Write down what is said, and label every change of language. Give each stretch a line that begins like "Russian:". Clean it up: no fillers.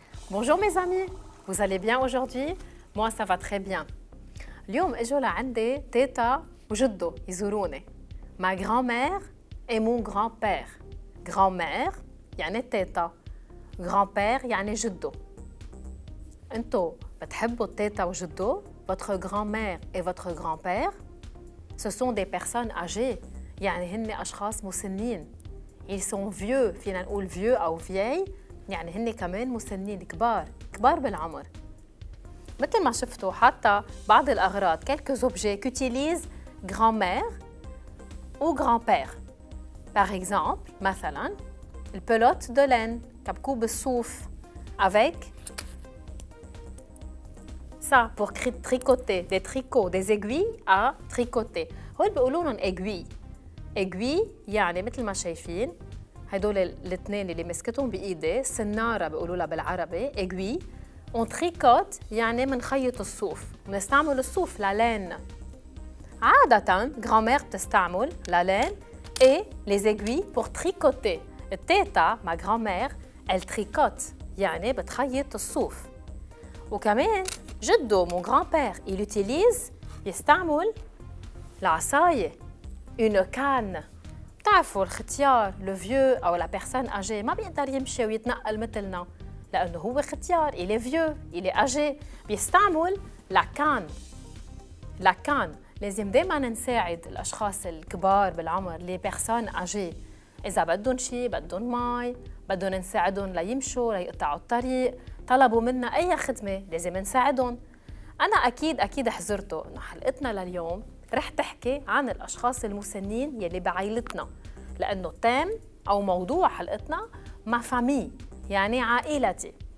French: Bonjour mes amis, vous allez bien aujourd'hui? Moi ça va très bien.
Arabic: اليوم اجوا لعندي تيتا وجدو يزوروني.
French: Ma grand-mère et mon grand-père.
Arabic: Grand-mère يعني تيتا. Grand-père يعني جدو. انتو بتحبوا التيتا وجدو؟
French: Votre grand-mère et votre grand-père? Ce sont des personnes âgées.
Arabic: يعني هن أشخاص مسنين.
French: Ils sont vieux.
Arabic: فينا نقول vieux أو vieille. يعني هن كمان مسنين كبار بالعمر. مثل ما شفتوا حتى بعض الأغراض
French: quelques objets qu'utilise grand-mère ou grand-père. Par exemple,
Arabic: مثلا البلوت
French: de laine
Arabic: كبكوب الصوف
French: avec ça pour tricoter des tricots des aiguilles à tricoter.
Arabic: هول بيقولوا لهم aiguille. aiguille يعني مثل ما شايفين هدول الاثنين اللي مسكتهم بايدي سناره بيقولوا لها بالعربي aiguille.
French: On tricote
Arabic: يعني منخيط الصوف، بنستعمل الصوف لالين.
French: عادة grand-mère
Arabic: بتستعمل لالين
French: et les aiguilles pour tricoter.
Arabic: التيتا ما
French: grand-mère elle tricote
Arabic: يعني بتخيط الصوف. وكمان جدو
French: mon grand-père il utilise
Arabic: يستعمل العصاية
French: une canne.
Arabic: بتعرفوا الختيار
French: le vieux
Arabic: أو
French: la personne âgée
Arabic: ما بيقدر يمشي ويتنقل مثلنا لأنه هو ختيار
French: il est vieux il est âgé
Arabic: بيستعمل la canne. la canne لازم دايما نساعد الأشخاص الكبار بالعمر
French: les personnes âgées.
Arabic: إذا بدهم شيء بدهم مي بدهم نساعدهم ليمشوا ليقطعوا الطريق طلبوا منا أي خدمة لازم نساعدهم. أنا أكيد حذرتوا إنه حلقتنا لليوم رح تحكي عن الأشخاص المسنين يلي بعائلتنا لأنه تام أو موضوع حلقتنا ما فامي يعني عائلتي.